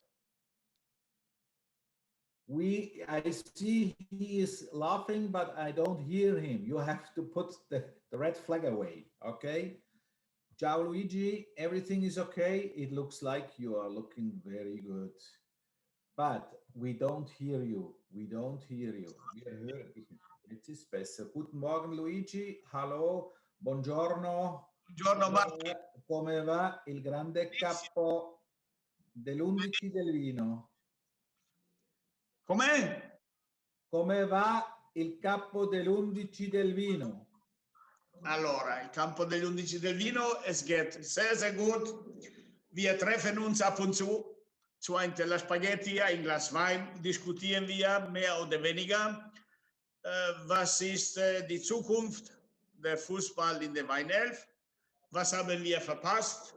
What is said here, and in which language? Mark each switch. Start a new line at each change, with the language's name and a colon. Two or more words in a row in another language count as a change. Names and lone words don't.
English: I see he is laughing, but I don't hear him. You have to put the red flag away, okay? Ciao, Luigi. Everything is okay. It looks like you are looking very good. But we don't hear you. We don't hear you.
German: Wir hören dich nicht. Jetzt ist besser. Guten Morgen, Luigi. Hallo.
Italian: Buongiorno. Buongiorno Martin. Come va il grande capo dell'11 del vino? Com'è? Come va il capo dell'11 del vino? Allora, il campo degli 11 del Vino,
German: es geht sehr, sehr gut. Wir treffen uns ab und zu ein Teller Spaghetti, ein Glas Wein, diskutieren wir mehr oder weniger. Was ist die Zukunft der Fußball in der Weinelf? Was haben wir verpasst?